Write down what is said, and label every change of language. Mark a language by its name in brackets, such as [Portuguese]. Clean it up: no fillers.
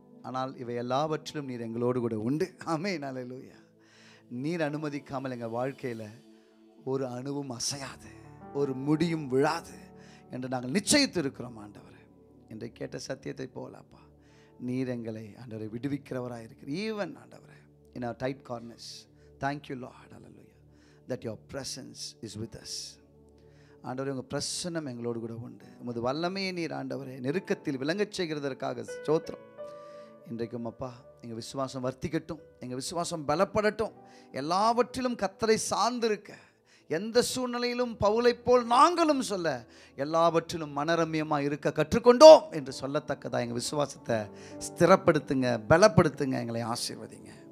[Tamil] ஆனால் இவை எல்லாவற்றிலும் நீர் எங்களோடு கூட உண்டு. ஆமென், அல்லேலூயா. நீர் அனுமதிக்காமல் எங்கள் வாழ்க்கையில் ஒரு அணுவும் அசையாது, ஒரு முடியும் விழாது என்று நாங்கள் நிச்சயித்து இருக்கிறோம் ஆண்டவரே. இன்றை கேட்ட சத்தியத்தை போலப்பா, நீர் எங்களை ஆண்டவரை விடுவிக்கிறவராக இருக்கிறீர். [English] even [Tamil] ஆண்டவரே [English] in our tight corners, thank you Lord, hallelujah, that your presence is with us. [Tamil] ஆண்டவரே, உங்கள் பிரசன்னம் எங்களோடு கூட உண்டு. உமது வல்லமையை நீர் ஆண்டவரே நெருக்கத்தில் விளங்கச் செய்கிறதற்காக ஸ்தோத்திரம். இன்றைக்கும் அப்பா எங்கள் விசுவாசம் வர்த்திக்கட்டும், எங்கள் விசுவாசம் பலப்படட்டும். எல்லாவற்றிலும் கர்த்தரை சார்ந்திருக்க, எந்த சூழ்நிலையிலும் பவுலைப் போல் நாங்களும் சொல்ல, எல்லாவற்றிலும் மனரம்யமாக இருக்க கற்றுக்கொண்டோம் என்று சொல்லத்தக்கதாக எங்கள் விசுவாசத்தை ஸ்திரப்படுத்துங்க, பலப்படுத்துங்க, எங்களை ஆசீர்வதிங்க.